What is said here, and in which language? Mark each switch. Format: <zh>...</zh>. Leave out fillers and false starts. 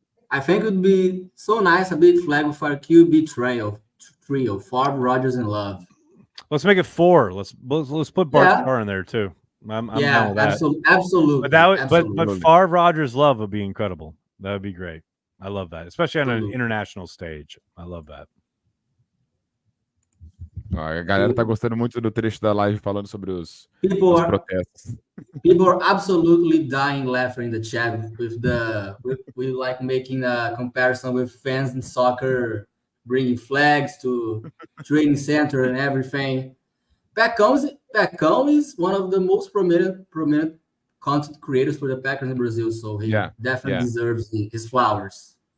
<en>I think it would be so nice, a big flag for a QB trio, Favre, Rodgers, and Love. Let's make it 4. Let's put Bart Starr in there too. I'm down with that. Absolutely. But Favre, Rodgers, Love would be incredible. That would be great. I love that, especially on an international stage. I love that.</en> <pt>A galera tá gostando muito do trecho da live falando sobre os protestos.</pt> <en>People are absolutely dying laughing in the chat with like making a comparison with fans in soccer bringing flags to training center and everything. Paccão is one of the most prominent content creators for the Packers in Brazil, so he definitely deserves his flowers.</en>